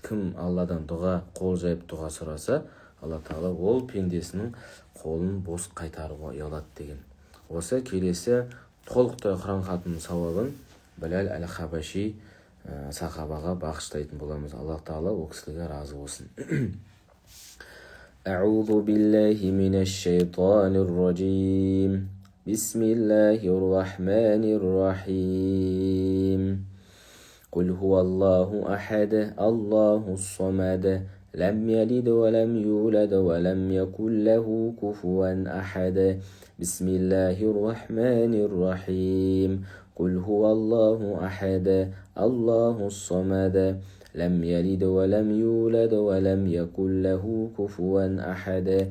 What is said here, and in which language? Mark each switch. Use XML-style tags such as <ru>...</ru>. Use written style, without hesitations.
<kk>Кім Алладан дұға, қол жайып дұға сұраса, Алла тағала ол пендесінің қолын бос қайтаруға ұялады деген. Осы келесі толықтай Құран хатымның сауабын Біләл әл-Хабаши сахабаға бағыштайтын боламыз. Алла тағала ол кісілерге разы болсын.</kk> <ar>Аузу биллахи минаш шайтанир раджим. Бисмиллахир рахманир рахим. Кул хуаллаху ахад, Аллахус самад. لم يلد ولم يولد ولم يكن له كفوا أحد. بسم الله الرحمن الرحيم. قل هو الله أحد، الله الصمد. لم يلد ولم يولد ولم يكن له كفوا أحد.</ar>